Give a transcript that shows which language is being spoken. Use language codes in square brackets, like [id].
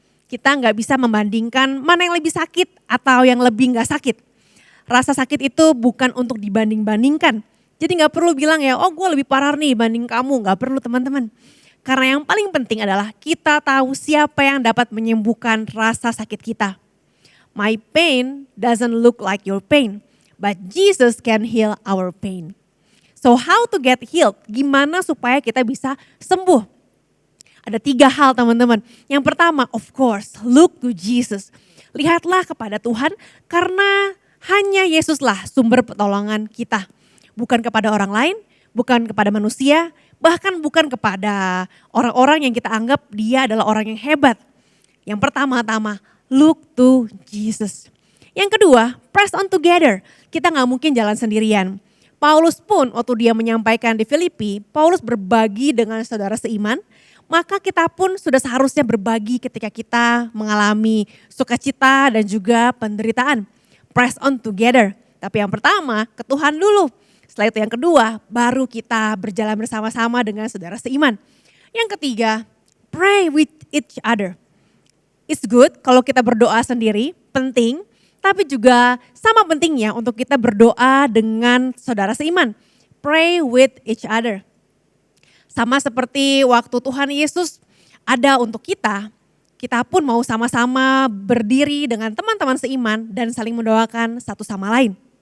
[id] Kita gak bisa membandingkan mana yang lebih sakit atau yang lebih gak sakit. Rasa sakit itu bukan untuk dibanding-bandingkan. Jadi gak perlu bilang ya, oh gue lebih parah nih banding kamu. Gak perlu teman-teman. Karena yang paling penting adalah kita tahu siapa yang dapat menyembuhkan rasa sakit kita. [en] My pain doesn't look like your pain, but Jesus can heal our pain. So how to get healed? [id] Gimana supaya kita bisa sembuh? Ada 3 hal teman-teman. Yang pertama, [en] of course, look to Jesus. [id] Lihatlah kepada Tuhan karena hanya Yesuslah sumber pertolongan kita. Bukan kepada orang lain, bukan kepada manusia, bahkan bukan kepada orang-orang yang kita anggap dia adalah orang yang hebat. Yang pertama-tama, [en] look to Jesus. [id] Yang kedua, [en] press on together. [id] Kita gak mungkin jalan sendirian. Paulus pun waktu dia menyampaikan di Filipi, Paulus berbagi dengan saudara seiman, maka kita pun sudah seharusnya berbagi ketika kita mengalami sukacita dan juga penderitaan. [en] Press on together. [id] Tapi yang pertama ke Tuhan dulu. Setelah itu yang kedua, baru kita berjalan bersama-sama dengan saudara seiman. Yang ketiga, [en] pray with each other. It's good [id] kalau kita berdoa sendiri, penting. Tapi juga sama pentingnya untuk kita berdoa dengan saudara seiman. [en] Pray with each other. [id] Sama seperti waktu Tuhan Yesus ada untuk kita, kita pun mau sama-sama berdiri dengan teman-teman seiman dan saling mendoakan satu sama lain.